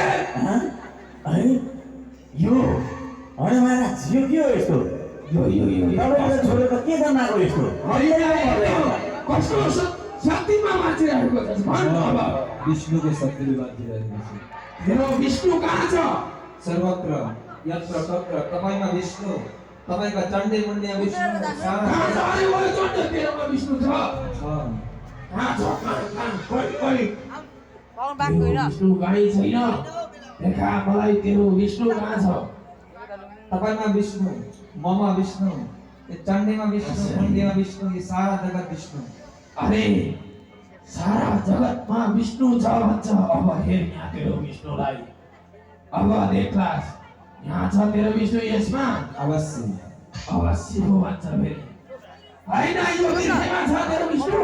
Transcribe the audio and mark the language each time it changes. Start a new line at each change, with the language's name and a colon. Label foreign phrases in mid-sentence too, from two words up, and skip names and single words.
Nepali: हँ? अरे यो होइन महाराज यो के हो यस्तो यो तपाईँले छोडेको के जमाएको यस्तो कस्तो शक्तिमा मान्छेहरूको छ भन्नु अब विष्णुको शक्तिले बाँचिरहेको छ। तेरो विष्णु कहाँ छ सर्वत्र यत्र तत्र तपाईँमा विष्णु तपाईँका चण्डे मुण्डे विष्णु कहाँ छ अरे ओइ चण्ड तेरोमा विष्णु छ कहाँ छ खोइ पाउनु बाँकी होइन विष्णु कहीँ छैन देखा मलाई तेरो विष्णु कहाँ छ तपाईँमा विष्णु ममा विष्णु ये चण्डेमा विष्णु मुण्डेमा विष्णु ये सारा जगत विष्णु। अरे सारा जगतमा विष्णु छ भन्छ अब हेर यहाँ तेरो विष्णुलाई अब देखलास यहाँ छ तेरो विष्णु यसमा अवश्य अवश्य हो भन्छ फेरि होइन यो विषयमा छ तेरो विष्णु